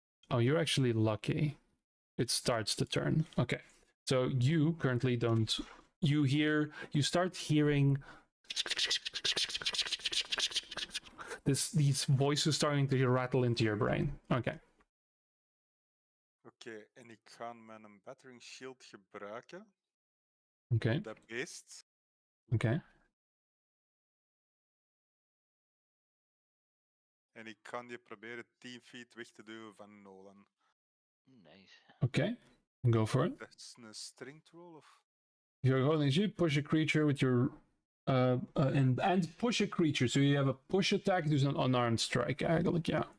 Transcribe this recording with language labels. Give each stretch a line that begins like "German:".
English: Oh, you're actually lucky. It starts the turn. Okay. So you currently don't. You start hearing these voices starting to rattle into your brain. Okay.
Dutch: Oké, en ik ga mijn battering shield gebruiken.
English: Okay.
Dutch: Dat beest.
English: Okay.
Dutch: En ik kan je proberen 10 feet weg te duwen van Nolan.
English: Nice. Okay. Go for it.
Dutch: Dat is een strength roll of...
English: You're holding you push a creature with your and push a creature. So you have a push attack,
Dutch: dus een
English: unarmed strike
Dutch: eigenlijk, ja.